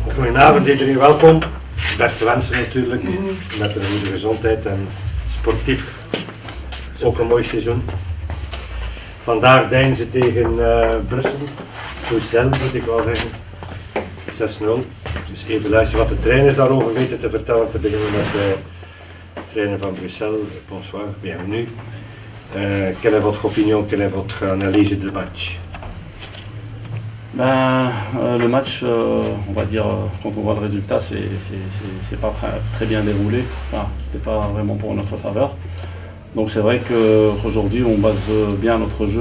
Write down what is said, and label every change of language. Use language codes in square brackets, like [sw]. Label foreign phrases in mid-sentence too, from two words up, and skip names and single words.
[nl] Goedenavond iedereen, welkom. Beste wensen natuurlijk, met een goede gezondheid en sportief ook een mooi seizoen. Vandaag deinzen tegen Brussel moet ik wel zeggen, 6-0. Dus even luisteren wat de trainers daarover weten te vertellen. Te beginnen met de trainer van Bruxelles. [fr] Bonsoir, bienvenue. Quelle est votre opinion, quelle est votre analyse du match? Le match, on va dire, quand on voit le résultat, c'est pas très bien déroulé. Enfin, c'est pas vraiment pour notre faveur. Donc c'est vrai qu'aujourd'hui, on base bien notre jeu.